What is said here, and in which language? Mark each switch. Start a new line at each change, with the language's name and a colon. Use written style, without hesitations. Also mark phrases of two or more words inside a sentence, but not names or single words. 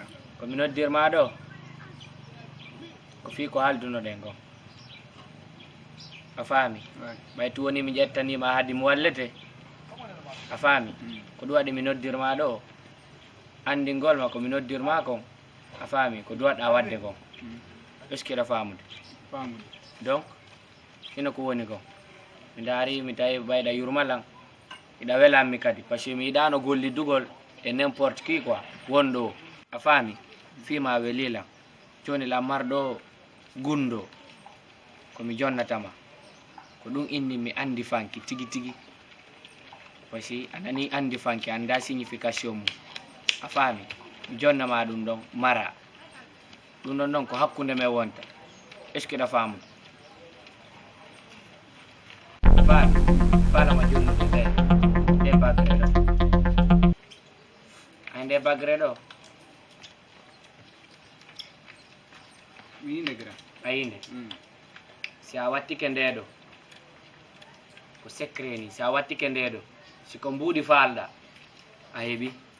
Fula: ko mi noddirma ɗo ko fii ko haaldunoɗen ko a faami ɓay tu woni mi ƴettanima haadi mi wallete a faami ko ɗum waɗi mi noddirma ɗo andingol ma ko mi noddirma kon a faami ko duwaɗa wadde kon
French: est ce que
Fula: ɗa famude donc ina ko woni kon mi daari mi tawi ɓayɗa yurmalan iɗa welanmi kadi
French: par ce que
Fula: mi yiɗano gollidugol e
French: n'importe qui quoi
Fula: wonɗo a faami fima welilan joni lammarɗo gundo komi jonnatama ko ɗum inni mi andi fanki tigi tigi
French: par ce que
Fula: anani andi fanki anda signification mum a faami mi jonnama ɗum ɗon mara ɗum ɗon ɗon ko hakkude men wonta
French: est ce que
Fula: ɗa famude a faami falama jonnude nde bagre ɗo nde bagre ɗo mi negra ayinde si a wattike ndeɗo ko secret ni si a wattike ndeɗo siko mbuuɗi falɗa a heeɓi